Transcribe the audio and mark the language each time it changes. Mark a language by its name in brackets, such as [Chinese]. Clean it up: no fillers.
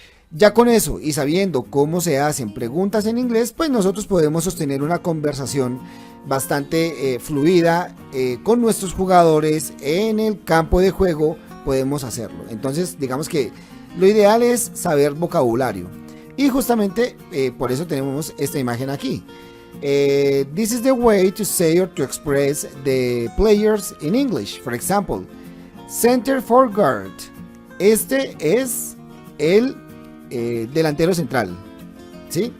[Spanish] Ya con eso y sabiendo cómo se hacen preguntas en inglés, pues nosotros podemos sostener una conversación bastante fluida con nuestros jugadores en el campo de juego. Podemos hacerlo. Entonces digamos que lo ideal es saber vocabulario, y justamente por eso tenemos esta imagen aquí. [English] This is the way to say or to express the players in English. For example, center forward. [Spanish] Este es el delantero central, ¿sí?